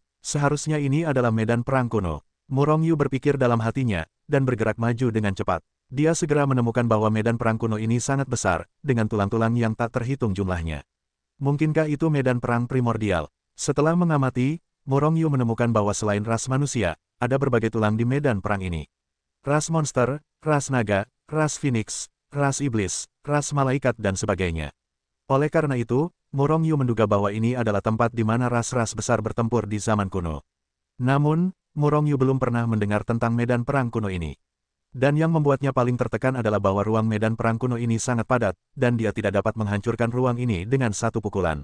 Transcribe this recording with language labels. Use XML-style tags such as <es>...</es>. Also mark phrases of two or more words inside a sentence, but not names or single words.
<id>Seharusnya ini adalah medan perang kuno. Murong Yu berpikir dalam hatinya, dan bergerak maju dengan cepat. Dia segera menemukan bahwa medan perang kuno ini sangat besar, dengan tulang-tulang yang tak terhitung jumlahnya. Mungkinkah itu medan perang primordial? Setelah mengamati, Murong Yu menemukan bahwa selain ras manusia, ada berbagai tulang di medan perang ini. Ras monster, ras naga, ras phoenix, ras iblis, ras malaikat dan sebagainya. Oleh karena itu, Murong Yu menduga bahwa ini adalah tempat di mana ras-ras besar bertempur di zaman kuno. Namun, Murong Yu belum pernah mendengar tentang medan perang kuno ini. Dan yang membuatnya paling tertekan adalah bahwa ruang medan perang kuno ini sangat padat, dan dia tidak dapat menghancurkan ruang ini dengan satu pukulan.</id>